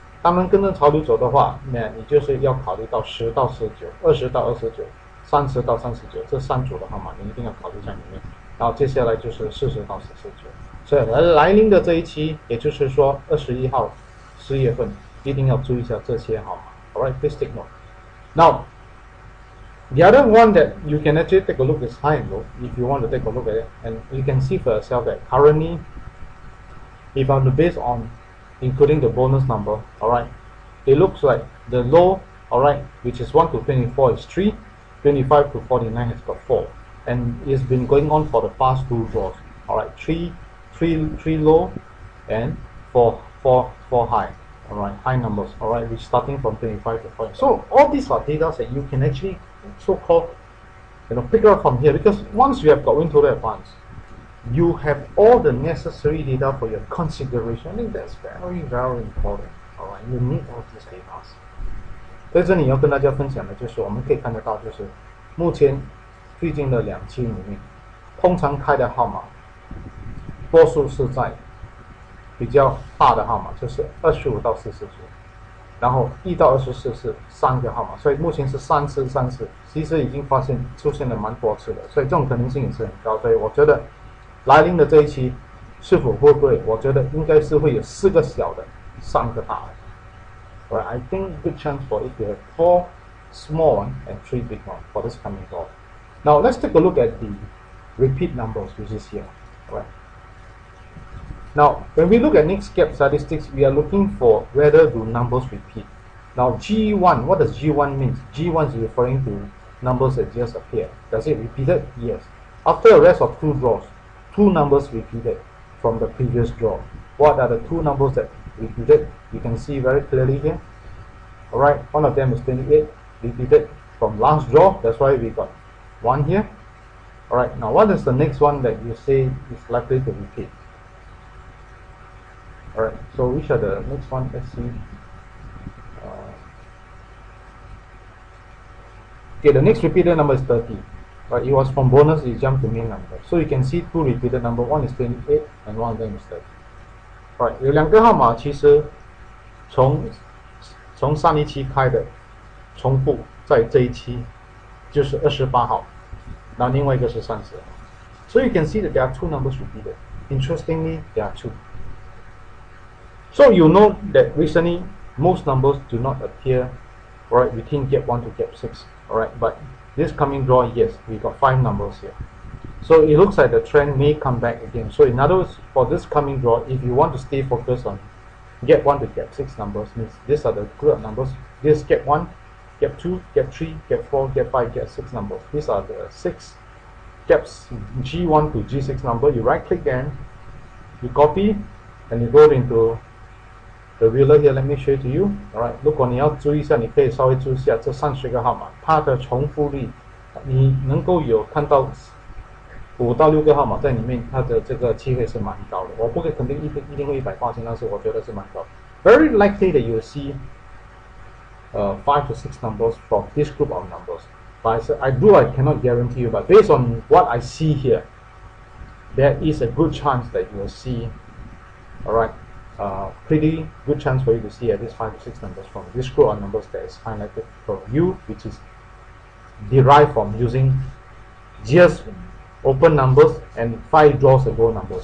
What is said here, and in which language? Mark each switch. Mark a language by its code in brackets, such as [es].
[zh] 当然，跟着潮流走的话，那你就是要考虑到10到19、20到29、30到39这3组的号码，你一定要考虑在里面。然后接下来就是40到49。所以来临的这一期，也就是说21号10月份，一定要注意一下这些号码。 [en] Alright, please take note. Now, the other one that you can actually take a look is high and low. If you want to take a look at it, and you can see for yourself that currently, if I'm to base on including the bonus number, alright, it looks like the low, alright, which is 1 to 24 is 3, 25 to 49 has got 4, and it's been going on for the past 2 draws. Alright, 3 low and 4 high. Alright, high numbers. Alright, we're starting from 25 to 40. So all these are data that you can actually so-called pick up from here, because once you have got WinToto Advance, you have all the necessary data for your consideration. I think that's very, very important. Alright, you need all these data. [zh] 在这里要跟大家分享的就是我们可以看得到，就是目前最近的2期里面，通常开的号码多数是在比较大的号码，就是25到40组，然后1到24是3个号码，所以目前是3次3次，其实已经发现出现了蛮多次的，所以这种可能性也是很高。所以我觉得来临的这一期是否会不会，我觉得应该是会有4个小的，3个大的。 [en] Right, I think good chance for it to have small one and 3 big one for this coming draw. Now let's take a look at the repeat numbers, which is here. Right. Now when we look at next gap statistics, we are looking for whether do numbers repeat. Now G1, what does G1 mean? G1 is referring to numbers that just appear. Does it repeated? Yes. After a rest of 2 draws, 2 numbers repeated from the previous draw. What are the 2 numbers that repeated? You can see very clearly here. Alright, one of them is 28, repeated from last draw. That's why we got 1 here. Alright, now what is the next one that you say is likely to repeat? Alright, so which are the next one? Let's see. Okay, the next repeated number is 30. Right, it was from bonus, it jumped to main number. So you can see 2 repeated number, one is 28 and one of them is 30. [zh] Right, 有2个号码其实从上一期开的重复在这一期就是28号，那另外一个是30号。 [en] So you can see that there are 2 numbers repeated. Interestingly, there are 2. So you know that recently most numbers do not appear right between gap 1 to gap 6. Alright, but this coming draw, yes, we got 5 numbers here. So it looks like the trend may come back again. So in other words, for this coming draw, if you want to stay focused on gap 1 to gap 6 numbers, means these are the group numbers. This gap 1, gap 2, gap 3, gap 4, gap 5, gap 6 numbers. These are the 6 gaps, G1 to G6 number. You right click and you copy and you go into the ruler here. Let me show it to you. [zh] Alright, 如果你要注意一下，你可以稍微注意一下这30个号码，它的重复率，你能够有看到5到6个号码在里面，它的这个机会是蛮高的。我不可以肯定一定会100%，但是我觉得是蛮高。 [en] Very likely that you will see 5 to 6 numbers from this group of numbers. But I cannot guarantee you. But based on what I see here, there is a good chance that you will see. Alright. Pretty good chance for you to see at least 5 to 6 numbers from this group of numbers that is highlighted for you, which is derived from using just open numbers and 5 draws ago numbers.